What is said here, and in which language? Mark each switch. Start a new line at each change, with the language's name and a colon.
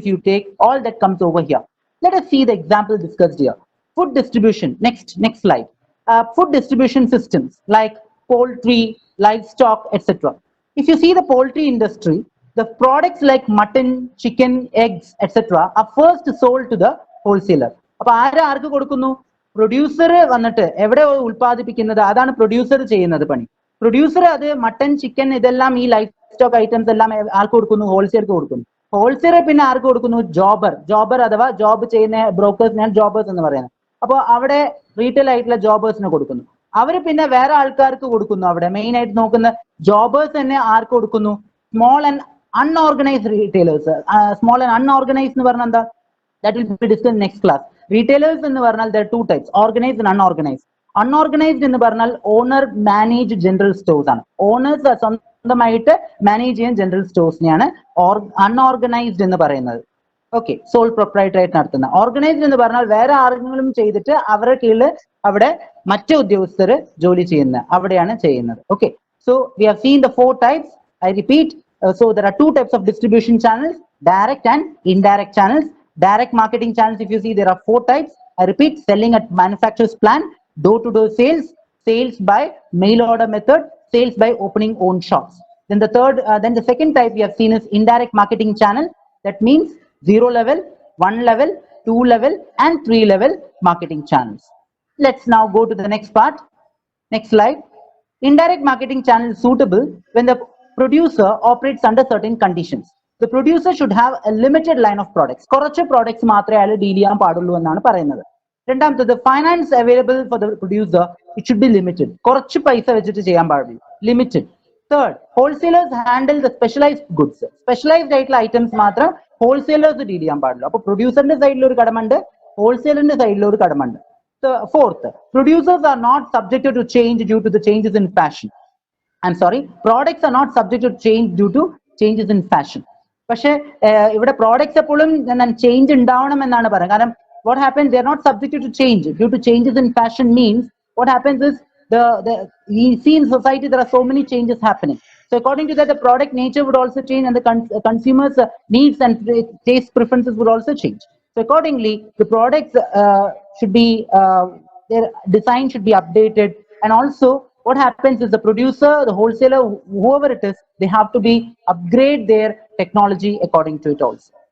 English: If you take all that comes over here, let us see the example discussed here. Food distribution, next slide. Food distribution systems like poultry, livestock, etc. If you see the poultry industry, the products like mutton, chicken, eggs, etc. are first sold to the wholesaler.
Malayalam: അപ്പൊ ആർക്ക് കൊടുക്കുന്നു? Producer വന്നിട്ട് എവിടെ ഉൽപ്പാദിപ്പിക്കുന്നത്, അതാണ് producer ചെയ്യുന്നത് പണി. Producer അത് mutton, chicken, ഇതെല്ലാം ഈ ലൈഫ് സ്റ്റോക്ക് ഐറ്റംസ് എല്ലാം ആർക്ക് കൊടുക്കുന്നു? ഹോൾസെയിലേക്ക് കൊടുക്കുന്നു. ഹോൾസെയിലർ പിന്നെ ആർക്ക് കൊടുക്കുന്നു? ജോബർ അഥവാ ജോബ് ചെയ്യുന്ന ബ്രോക്കേഴ്സിനാണ് ജോബേഴ്സ് എന്ന് പറയുന്നത്. അപ്പോൾ അവിടെ റീറ്റെയിൽ ആയിട്ടുള്ള ജോബേഴ്സിന് കൊടുക്കുന്നു. അവര് പിന്നെ വേറെ ആൾക്കാർക്ക് കൊടുക്കുന്നു. അവിടെ മെയിൻ ആയിട്ട് നോക്കുന്ന ജോബേഴ്സ് തന്നെ ആർക്ക് കൊടുക്കുന്നു? Small and unorganised retailers. Small and unorganised എന്ന് പറഞ്ഞാൽ എന്താ?
English: That will be discussed in next class. Retailers
Malayalam: എന്ന് പറഞ്ഞാൽ
English: there are two types: organized and unorganized.
Malayalam: Unorganized എന്ന് പറഞ്ഞാൽ ഓണർ മാനേജ് ജനറൽ സ്റ്റോഴ്സ് ആണ്. ഓണേഴ്സ് സ്വന്തമായിട്ട് മാനേജ് ചെയ്യാൻ ജനറൽ സ്റ്റോഴ്സിനെയാണ് അൺഓർഗനൈസ്ഡ് എന്ന് പറയുന്നത്. ഓക്കെ, സോൾ പ്രൊപ്രൈറ്ററി ആയിട്ട് നടത്തുന്ന. ഓർഗനൈസ്ഡ് എന്ന് പറഞ്ഞാൽ വേറെ ആരെങ്കിലും ചെയ്തിട്ട് അവരുടെ കീഴിൽ അവിടെ മറ്റു ഉദ്യോഗസ്ഥർ ജോലി ചെയ്യുന്ന അവിടെയാണ് ചെയ്യുന്നത്.
English: Okay, so we have seen the four types. I repeat, so there are two types of distribution channels: direct and indirect channels. Direct marketing channels, if you see, there are four types. I repeat: selling at manufacturer's plant, door-to-door sales, sales by mail order method, sales by opening own shops. Then the second type we have seen is indirect marketing channel. That means 0 level, 1 level, 2 level, and 3 level marketing channels. Let's now go to the next part. Next slide. Indirect marketing channel is suitable when the producer operates under certain conditions. The producer should have a limited line of products.
Malayalam: കുറച്ച് products മാത്രമേ അയാൾ deal ചെയ്യാൻ പാടുള്ളൂ എന്നാണ് പറയുന്നത്. രണ്ടാമത്തത്,
English: Finance available for the producer, it should be limited.
Malayalam: കുറച്ച് പൈസ വെച്ചിട്ട് ചെയ്യാൻ പാടുള്ളൂ, limited. Third,
English: Wholesalers handle the specialised goods.
Malayalam: Specialised ആയിട്ടുള്ള ഐറ്റംസ് മാത്രം ഹോൾസെയിലേഴ്സ് ഡീൽ ചെയ്യാൻ പാടുള്ളൂ. അപ്പൊ പ്രൊഡ്യൂസറിന്റെ സൈഡിൽ ഒരു കടമുണ്ട്, ഹോൾസെയിലറിന്റെ സൈഡിൽ ഒരു കടമുണ്ട്.
English: Fourth, producers are not subjected to change due to the changes in fashion. I'm sorry, products are not subject to change due to changes in fashion.
Malayalam: പക്ഷെ ഇവിടെ പ്രോഡക്ട്സ് എപ്പോഴും ചേഞ്ച് ഉണ്ടാവണം എന്നാണ് പറയുന്നത്.
English: കാരണം what happens, they are not subjected to change due to changes in fashion means what happens is we see in society there are so many changes happening. So according to that, the product nature would also change, and the consumers needs and taste preferences would also change. So accordingly, the products should be their design should be updated, and also what happens is the producer, the wholesaler, whoever it is, they have to be upgrade their technology according to it also.